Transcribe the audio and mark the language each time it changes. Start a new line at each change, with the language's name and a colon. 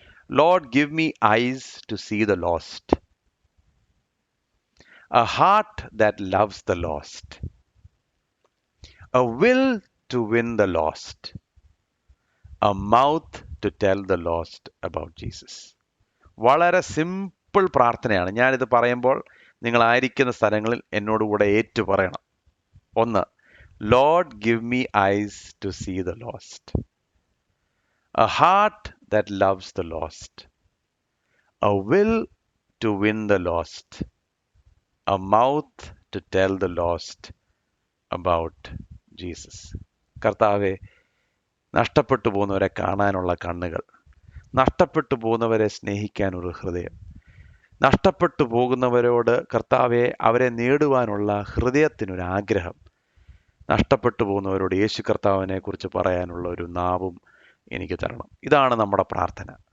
English: Lord, give me eyes to see the lost, a heart that loves the lost, a will to win the lost, a mouth to tell the lost about Jesus.
Malayalam: വളരെ simple പ്രാർത്ഥനയാണ്. ഞാനിത് പറയുമ്പോൾ നിങ്ങളായിരിക്കുന്ന സ്ഥലങ്ങളിൽ എന്നോടുകൂടെ ഏറ്റു പറയണം.
English: 1, Lord, give me eyes to see the lost, a heart that loves the lost, a will to win the lost, a mouth to tell the lost about Jesus.
Malayalam: കർത്താവെ, നഷ്ടപ്പെട്ടു പോകുന്നവരെ കാണാനുള്ള കണ്ണുകൾ, നഷ്ടപ്പെട്ടു പോകുന്നവരെ സ്നേഹിക്കാൻ ഒരു ഹൃദയം, നഷ്ടപ്പെട്ടു പോകുന്നവരോട് കർത്താവെ അവരെ നേടുവാനുള്ള ഹൃദയത്തിനൊരു ആഗ്രഹം, നഷ്ടപ്പെട്ടു പോകുന്നവരോട് യേശു കർത്താവിനെ കുറിച്ച് പറയാനുള്ള ഒരു നാവും എനിക്ക് തരണം. ഇതാണ് നമ്മുടെ പ്രാർത്ഥന.